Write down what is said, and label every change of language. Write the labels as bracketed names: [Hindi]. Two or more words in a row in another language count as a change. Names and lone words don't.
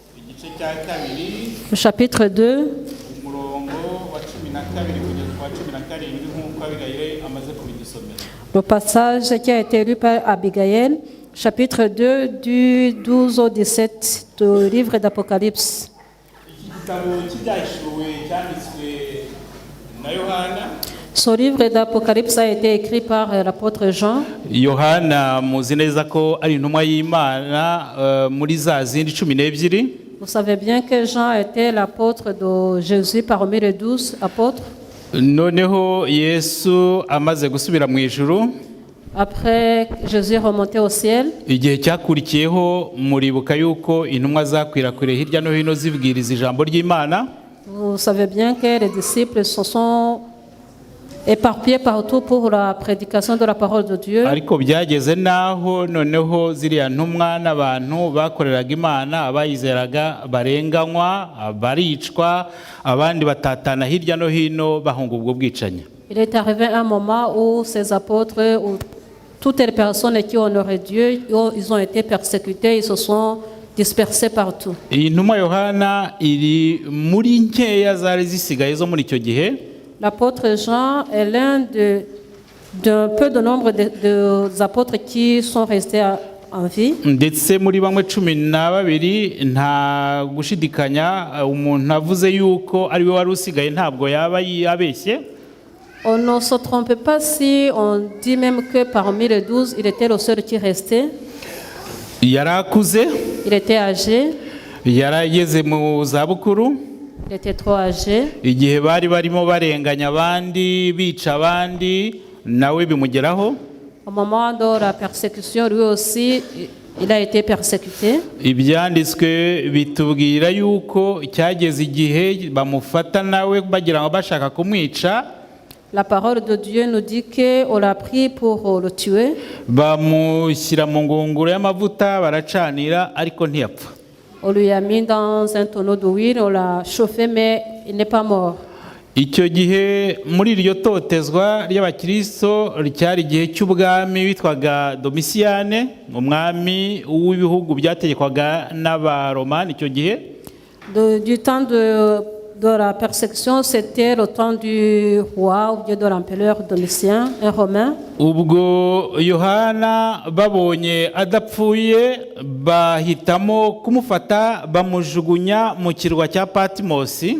[French] le chapitre 2, le passage qui a été lu par Abigail, chapitre 2, du 12 au 17 du livre d'Apocalypse. Ce livre d'Apocalypse a été écrit par l'apôtre Jean. [Kinyarwanda] Yohana muzi neza ko ari intumwa y'Imana muri za zindi 12. [French] Vous savez bien que Jean était l'apôtre de Jésus parmi les 12 apôtres. [Kinyarwanda] Noneho Yesu amaze gusubira mu ijuru. [French] Après Jésus remonté au ciel. [Kinyarwanda] Igihe cyakurikiyeho muribuka yuko intumwa zakwirakwiriye hirya no hino zibwiriza ijambo ry'Imana. [French] Vous savez bien que les disciples se sont éparpillés partout pour la prédication de la parole de Dieu. [Kinyarwanda] Ariko byageze naho noneho ziriya ntumwa n'abantu bakoreraga Imana abayizeraga barenganywa, baricwa, abandi batatana hirya no hino bahunga ubwo bwicanye. [French] Il est arrivé un moment où ces apôtres, où toutes les personnes qui honoraient Dieu, ils ont été persécutés, ils se sont dispersés partout. [Kinyarwanda] Iyi ntumwa Yohana iri muri nkeya zari zisigaye zo muri icyo gihe. [French] L'apôtre Jean est l'un d'un peu de nombre des apôtres qui sont restés en vie. [Kinyarwanda] Ndetse muri bamwe 12 nta gushidikanya umuntu avuze yuko ari we wari usigaye ntabwo yaba yabeshye. [French] On ne se trompe pas si on dit même que parmi les 12, il était le seul qui restait. [Kinyarwanda] Yarakuze. [French] Il était âgé. [Kinyarwanda] Yarageze mu zabukuru. [French] Il était trop âgé. [Kinyarwanda] Igihe bari barimo barenganya abandi bica abandi nawe bimugeraho. [French] Au moment de la persécution, lui aussi, il a été persécuté. [Kinyarwanda] Ibyanditswe bitubwira yuko cyageze igihe bamufata nawe bagira ngo bashaka kumwica. [French] La parole de Dieu nous dit qu'on l'a pris pour le tuer. [Kinyarwanda] bamushyira mu ngunguru y'amavuta baracanira ariko ntiyapfa. [French] On lui a mis dans un tonneau d'huile, on l'a chauffé, mais il n'est pas mort. [Kinyarwanda] Icyo gihe muri iryo totezwa ry'abakristo ryari igihe cy'ubwami witwaga Domisiyane, umwami w'ibihugu byategekwaga n'abaromani icyo gihe. [French] Du temps de la persécution, c'était le temps du roi ou bien de l'empereur Domitien, un romain. [Kinyarwanda] Ubwo Yohana babonye adapfuye bahitamo kumufata bamujugunya mu kirwa cya Patimosi.